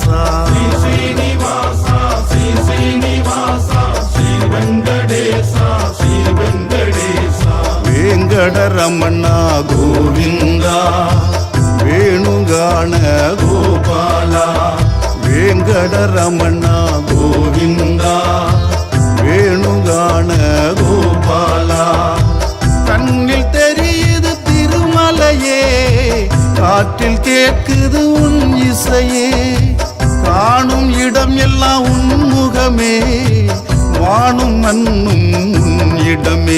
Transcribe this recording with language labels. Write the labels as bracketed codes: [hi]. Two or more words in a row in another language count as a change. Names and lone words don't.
[te] శ్రీనివాస శ్రీ శ్రీనివాస శ్రీ వెంకటేశ శ్రీ వెంకటేశ వెంకటరమణ గోవింద వేణుగాన గోపాల వెంకటరమణ గోవింద [ta] வேணுகான கோபாலா கண்ணில் தெரியுது திருமலையே காற்றில் கேட்குது உன் இசையே காணும் இடம் எல்லாம் உன் முகமே வானும் மண்ணும் உன் இடமே